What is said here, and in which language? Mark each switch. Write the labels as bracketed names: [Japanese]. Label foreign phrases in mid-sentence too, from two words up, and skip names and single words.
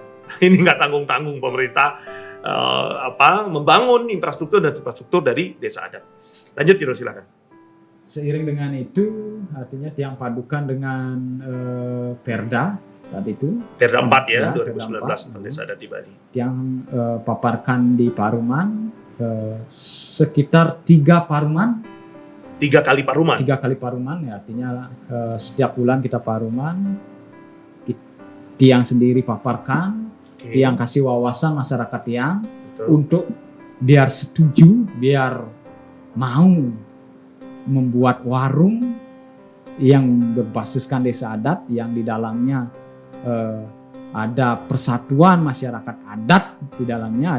[Indonesian] Ini nggak tanggung-tanggung pemerintah membangun infrastruktur dan infrastruktur dari desa adat. Lanjut Jero, silakan. Seiring dengan itu, artinya Tiang padukan dengan Perda saat itu. Perda 4 ya, Perda 2019 tentang 4, desa adat di Bali. Tiang paparkan di Paruman sekitar 3 Paruman. 3 kali Paruman. 3 kali Paruman ya, artinya setiap bulan kita Paruman. Tiang sendiri paparkan, Tiang kasih wawasan masyarakat Tiang untuk biar setuju, biar mau membuat warung yang berbasiskan desa adat yang di dalamnya ada persatuan masyarakat adat di dalamnya.